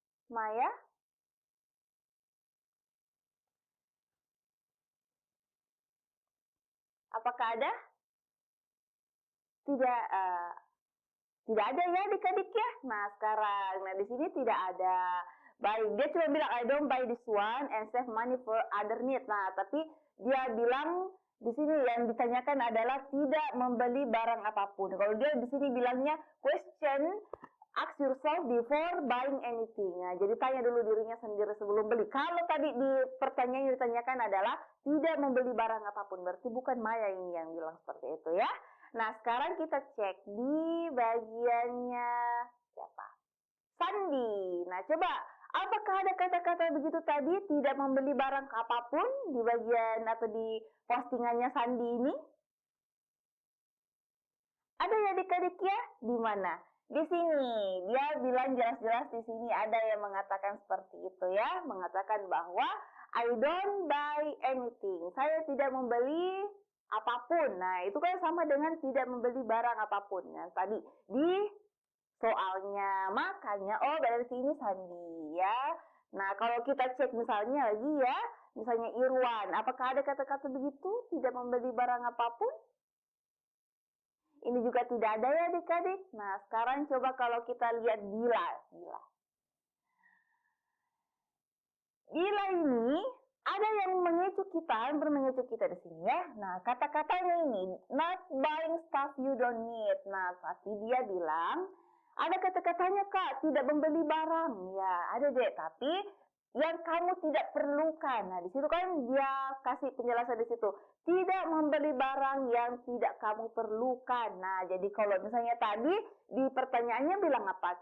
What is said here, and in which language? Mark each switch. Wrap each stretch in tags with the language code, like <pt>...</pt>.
<id>Maya? Apakah ada? Tidak ada ya adik-adik ya. Nah sekarang, di sini tidak ada. Baik, dia cuma bilang</id> <en>I don't buy this one and save money for other need.</en> <id>Nah, tapi dia bilang di sini yang ditanyakan adalah tidak membeli barang apapun. Kalau dia di sini bilangnya question</id> <en>Ask yourself before buying anything.</en> <id>Nah, jadi tanya dulu dirinya sendiri sebelum beli. Kalau tadi di pertanyaan yang ditanyakan adalah tidak membeli barang apapun, berarti bukan Maya ini yang bilang seperti itu ya. Nah, sekarang kita cek di bagiannya siapa? Sandi. Nah, coba apakah ada kata-kata begitu tadi tidak membeli barang apapun di bagian atau di postingannya Sandi ini? Ada ya adik-adik ya? Di mana? Di sini. Dia bilang jelas-jelas di sini ada yang mengatakan seperti itu ya. Mengatakan bahwa</id> <en>I don't buy anything.</en> <id>Saya tidak membeli apapun. Nah, itu kan sama dengan tidak membeli barang apapun. Nah, tadi di soalnya. Makanya, oh berarti ini Sandi ya. Nah, kalau kita cek misalnya lagi ya. Misalnya Irwan. Apakah ada kata-kata begitu? Tidak membeli barang apapun? Ini juga tidak ada ya adik-adik. Nah, sekarang coba kalau kita lihat Dila. Dila ini ada yang mengecoh kita, hampir mengecoh kita di sini ya. Nah, kata-katanya ini,</id> <en>not buying stuff you don't need.</en> <id>Nah, tapi dia bilang, ada kata-katanya Kak, tidak membeli barang. Ya, ada deh, tapi yang kamu tidak perlukan. Nah, di situ kan dia kasih penjelasan di situ. Tidak membeli barang yang tidak kamu perlukan. Nah, jadi kalau misalnya tadi di pertanyaannya bilang apa?</id>